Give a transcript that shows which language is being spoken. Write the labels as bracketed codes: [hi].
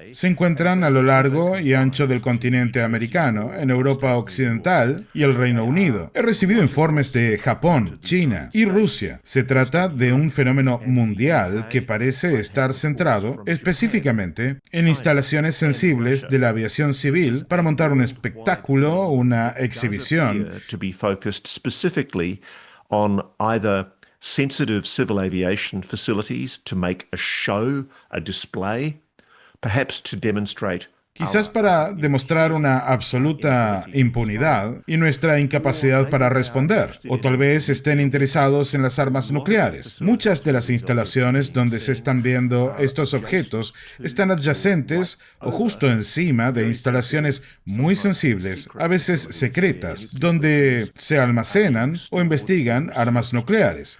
[es] Se encuentran a lo largo y ancho del continente americano, en Europa Occidental y el Reino Unido. He recibido informes de Japón, China y Rusia. Se trata de un fenómeno mundial que parece estar centrado específicamente en instalaciones sensibles de la aviación civil para montar un espectáculo, una exhibición. [en] To be focused specifically on either sensitive civil aviation facilities to make a show, a display, perhaps to demonstrate [es] quizás para demostrar una absoluta impunidad y nuestra incapacidad para responder, o tal vez estén interesados en las armas nucleares. Muchas de las instalaciones donde se están viendo estos objetos están adyacentes o justo encima de instalaciones muy sensibles, a veces secretas, donde se almacenan o investigan armas nucleares.